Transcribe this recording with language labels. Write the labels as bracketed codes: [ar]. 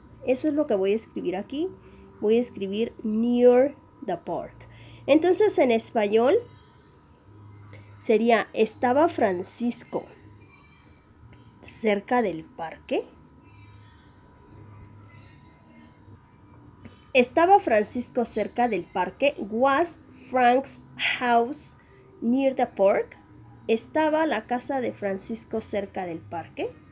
[es] Eso es lo que voy a escribir aquí. Voy a escribir [en] near the park. [es] Entonces, en español sería, ¿estaba Francisco cerca del parque? ¿Estaba Francisco cerca del parque? [en] Was Frank's house near the park? [es] ¿Estaba la casa de Francisco cerca del parque?